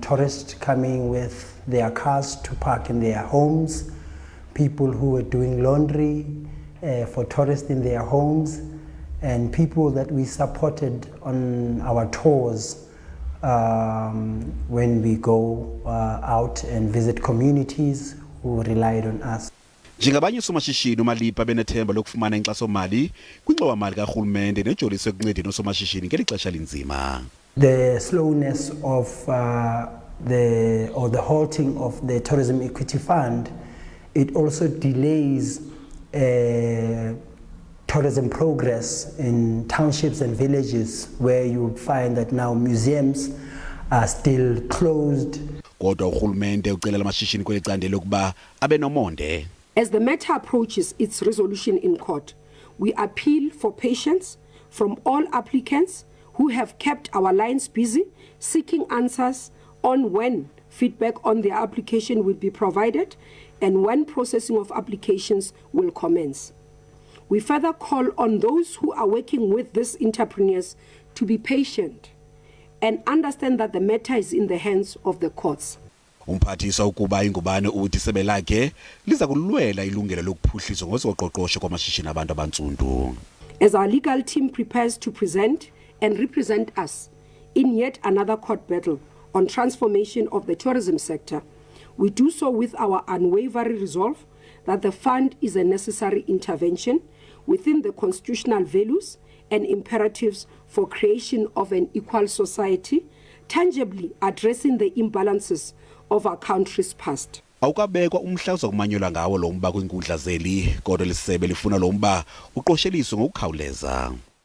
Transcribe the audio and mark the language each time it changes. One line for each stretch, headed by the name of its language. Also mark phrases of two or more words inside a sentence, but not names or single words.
English: tourists coming with their cars to park in their homes, people who were doing laundry for tourists in their homes, and people that we supported on our tours when we go out and visit communities who relied on us.
Xhosa: Njengabanye somashishini uMalipa benethemba lokufumana inkxaso-mali kwingxowa-mali karhulumente nejolise ekuncedeni osomashishini ngeli xesha linzima.
English: The slowness of the halting of the Tourism Equity Fund, it also delays tourism progress in townships and villages where you find that now museums are still closed.
Xhosa: Kodwa urhulumente ucelela amashishini kwelicandelo ukuba abe nomonde.
English: As the matter approaches its resolution in court, we appeal for patience from all applicants who have kept our lines busy seeking answers on when feedback on their application will be provided and when processing of applications will commence. We further call on those who are working with these entrepreneurs to be patient and understand that the matter is in the hands of the courts.
Xhosa: Umphathiswa ukuba ingubane uthi isebe lakhe liza kulwela ilungelo lokuphuhliswa ngozoqoqosho kwamashishini abantu abantsundu.
English: As our legal team prepares to present and represent us in yet another court battle on transformation of the tourism sector, we do so with our unwavering resolve that the fund is a necessary intervention within the constitutional values and imperatives for creation of an equal society, tangibly addressing the imbalances of our country's past.
Xhosa: Awukabekwa umhla uzakumanyelwa ngawo lo mba kwinkundla zeli, kodwa lisebe lifuna lo mba uqosheliswe ngokukhawuleza.